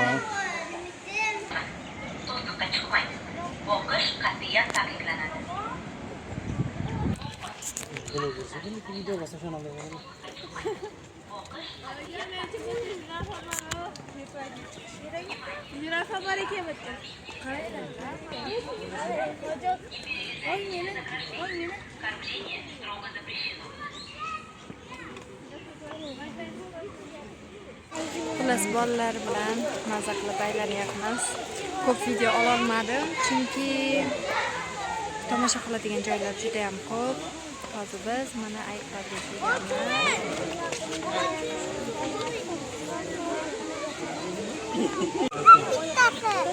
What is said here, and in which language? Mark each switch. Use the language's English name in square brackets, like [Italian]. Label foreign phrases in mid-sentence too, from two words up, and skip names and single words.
[Uzbek] To'siqqa chiqmang. O'qish qat'iyan taqiqlanadi. Jirafa bor ekan bitta. [Russian] Кормление строго запрещено. [Uzbek] Xullas bolalar bilan maza qilib aylanyapmiz. Ko'p video ololmadim chunki tomosha qiladigan joylar juda ham ko'p. Hozir biz mana ayiqlarga kelganmiz.